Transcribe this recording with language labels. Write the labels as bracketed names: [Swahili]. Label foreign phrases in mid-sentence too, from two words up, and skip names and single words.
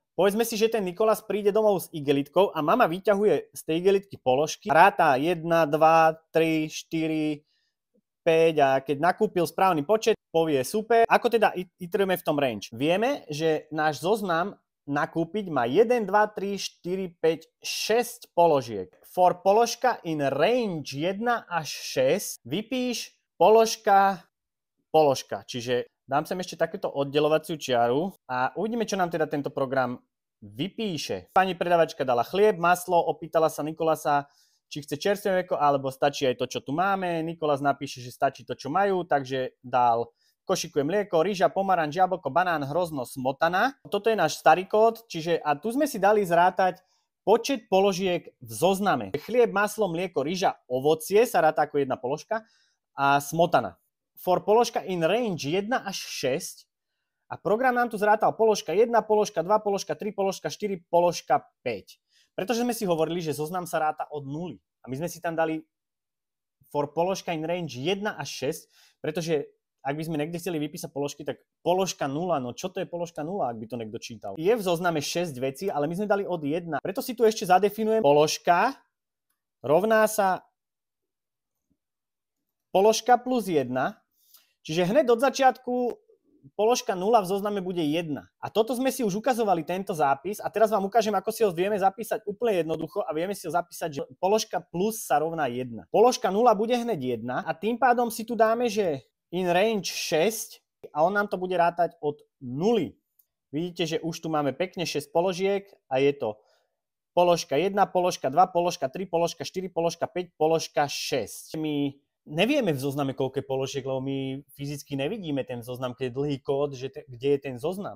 [Slovak] Povedzme si, že ten Nikolás príde domov s igelitkou a mama vyťahuje z tej igelitky položky, ráta 1, 2, 3, 4, 5 a keď nakúpil správny počet, povie super. Ako teda iterujeme v tom range? Vieme, že náš zoznam nakúpiť má 1, 2, 3, 4, 5, 6 položiek. For položka [English] in range [Slovak] 1 až 6 vypíš položka. Čiže dám sem ešte takéto oddelovaciu čiaru a uvidíme, čo nám teda tento program vypíše. Pani predavačka dala chlieb, maslo, opýtala sa Nikolása, či chce čerstvé mlieko, alebo stačí aj to, čo tu máme. Nikolás napíše, že stačí to, čo majú, takže dal: košíku je mlieko, rýža, pomaranč, jablko, banán, hrozno, smotana. Toto je náš starý kód, čiže a tu sme si dali zrátať počet položiek v zozname. Chlieb, maslo, mlieko, rýža, ovocie sa ráta ako jedna položka a smotana. For položka [English] in range [Slovak] 1 až 6 a program nám tu zrátal položka 1, položka 2, položka 3, položka 4, položka 5. Pretože sme si hovorili, že zoznam sa ráta od 0. A my sme si tam dali for položka [English] in range [Slovak] 1 až 6, pretože ak by sme niekde chceli vypísať položky, tak položka 0, no čo to je položka 0, ak by to niekto čítal? Je v zozname 6 vecí, ale my sme dali od 1. Preto si tu ešte zadefinujem: položka rovná sa položka plus 1, čiže hneď od začiatku položka 0 v zozname bude 1. A toto sme si už ukazovali, tento zápis, a teraz vám ukážem, ako si ho vieme zapísať úplne jednoducho, a vieme si ho zapísať, že položka plus sa rovná 1. Položka 0 bude hneď 1 a tým pádom si tu dáme, že [English] in range [Slovak] 6 a on nám to bude rátať od 0. Vidíte, že už tu máme pekne 6 položiek a je to položka 1, položka 2, položka 3, položka 4, položka 5, položka 6. My nevieme v zozname, koľko je položiek, lebo my fyzicky nevidíme ten zoznam, keď je dlhý kód, že kde je ten zoznam.